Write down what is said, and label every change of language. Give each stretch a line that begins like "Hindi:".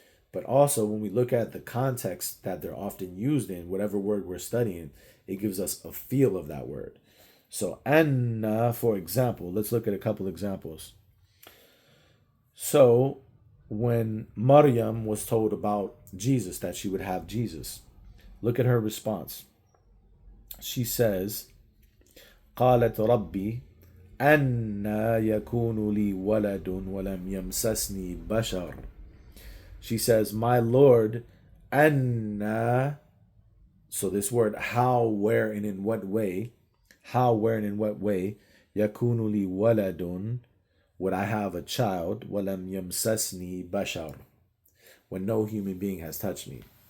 English: But also when we look at the context that they're often used in, whatever word we're studying, it gives us a feel of that word. So Anna, for example, let's look at a couple examples. So when Maryam was told about Jesus, that she would have Jesus, look at her response. She says,
Arabic: قالت ربي أنى يكون لي ولد ولم يمسسني بشر.
English: She says, my Lord, أنى. So this word how, where, and in what way, how, where, and in what way,
Arabic: يكون لي ولد,
English: would I have a child,
Arabic: ولم يمسسني بشر,
English: when no human being has touched me.